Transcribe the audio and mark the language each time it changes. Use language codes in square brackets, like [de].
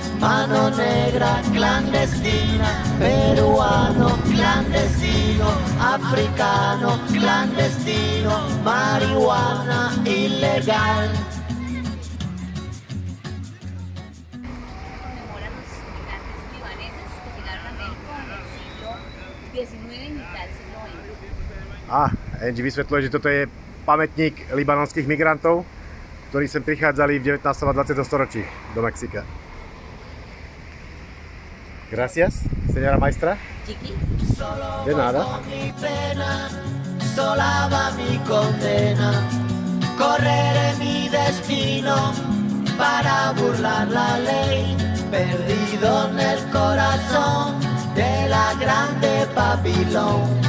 [es] Mano negra clandestina, peruano clandestino, africano clandestino, marihuana ilegal. Conmemora los migrantes libaneses que llegaron a México en el siglo XIX y mitad del siglo XX. [sk] Angie vysvetľuje, že toto je pamätník libanonských migrantov, ktorí sem prichádzali v 19. a 20. storočí do Mexika. [es] Gracias, señora maestra. Chiqui. De nada. Con mi pena, sola va mi condena. Correré mi destino para burlar la ley, perdido en el corazón de la grande Babilón.